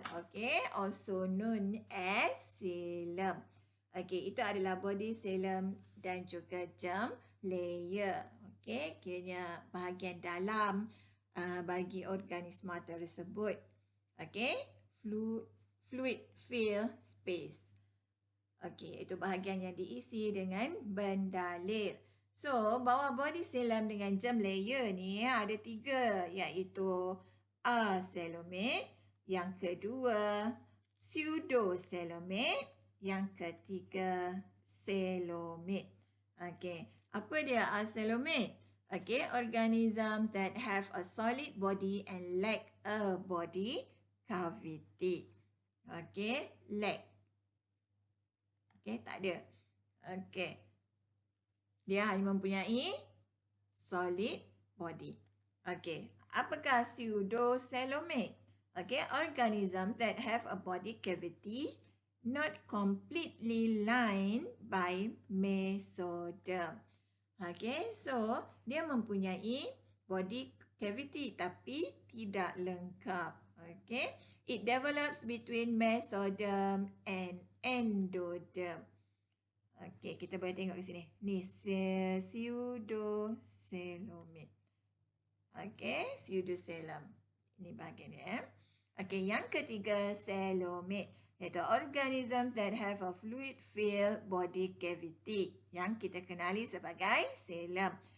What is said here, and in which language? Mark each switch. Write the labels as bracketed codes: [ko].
[en] Okay, also known as coelom. [ms] Okay, itu adalah body coelom dan juga germ layer. Okay, kiranya bahagian dalam bagi organisma tersebut. [en] Okay, fluid filled space. [ms] Okay, itu bahagian yang diisi dengan bendalir. So, bawah body coelom dengan germ layer ni ada 3, iaitu acoelomate, yang kedua pseudocoelomate, yang ketiga coelomate. Okay, apa dia acoelomate? [en] Okay, organisms that have a solid body and lack a body cavity. [ms] Okay, lack. Okay, tak ada. Okay. Dia hanya mempunyai solid body. Okay. Apakah pseudocoelomate? [en] Okay, organisms that have a body cavity not completely lined by mesoderm. [ms] Okay, so dia mempunyai body cavity tapi tidak lengkap. [en] Okay, it develops between mesoderm and endoderm. [ms] Okey, kita boleh tengok ke sini. Ni pseudocoelomate. Okey, pseudocoelom. Ini bahagian dia. Okey, yang ketiga coelomate, iaitu [en] organisms that have a fluid-filled body cavity [ms] yang kita kenali sebagai coelom.